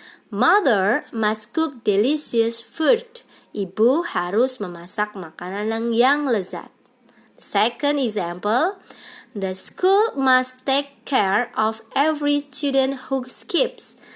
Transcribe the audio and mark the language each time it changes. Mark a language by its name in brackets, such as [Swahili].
[English] Mother must cook delicious food. [Indonesian] Ibu harus memasak makanan yang lezat. [English] Second example, the school must take care of every student who skips.